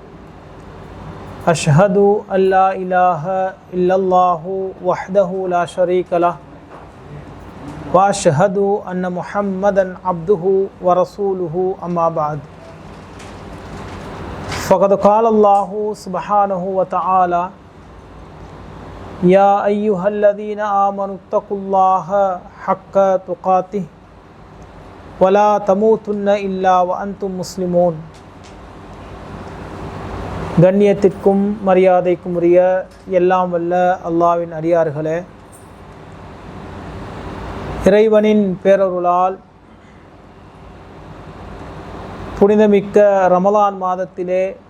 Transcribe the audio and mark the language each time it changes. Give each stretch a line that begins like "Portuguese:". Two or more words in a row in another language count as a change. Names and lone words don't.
Arabic: أشهد أن لا إله إلا الله وحده لا شريك له وأشهد أن محمدا عبده ورسوله أما بعد فقد قال الله سبحانه وتعالى يا أيها الذين آمنوا اتقوا الله حق تقاته ولا تموتن إلا وأنتم مسلمون.
Tamil: கண்ணியத்திற்கும் மரியாதைக்கும் உரிய எல்லாம் வல்ல அல்லாஹ்வின் அடியார்களே, இறைவனின் பேரருளால் புனிதமிக்க ரமலான் மாதத்திலே